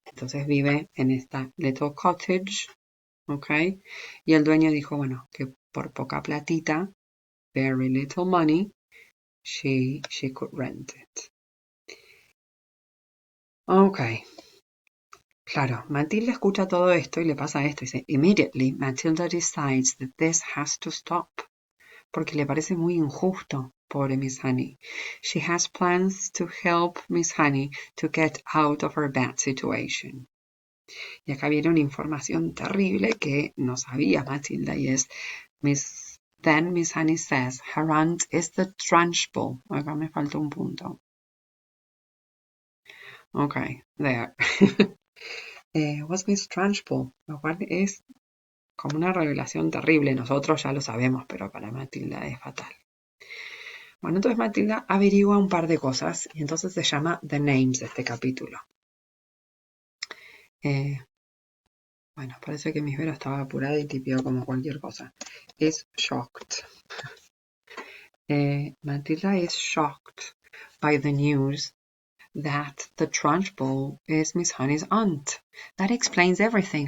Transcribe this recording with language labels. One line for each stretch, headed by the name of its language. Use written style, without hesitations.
Spanish: Entonces vive en esta little cottage, ¿ok? Y el dueño dijo, bueno, que por poca platita,
English: very little money,
Spanish: she could rent it. Ok. Claro, Matilda escucha todo esto y le pasa esto. Dice,
English: immediately Matilda decides that this has to stop.
Spanish: Porque le parece muy injusto, pobre Miss Honey.
English: She has plans to help Miss Honey to get out of her bad situation.
Spanish: Y acá viene una información terrible que no sabía Matilda y es
English: Then Miss Honey says her aunt is the Trunchbull.
Spanish: Acá me falta un punto.
English: Okay, there. What's Miss Trunchbull?
Spanish: Lo cual es como una revelación terrible. Nosotros ya lo sabemos, pero para Matilda es fatal. Bueno, entonces Matilda averigua un par de cosas y entonces se llama The Names este capítulo. Bueno, parece que mi Vero estaba apurada y tipió como cualquier cosa.
English: Is shocked. Matilda is shocked by the news that the Trunchbull is Miss Honey's aunt. That explains everything.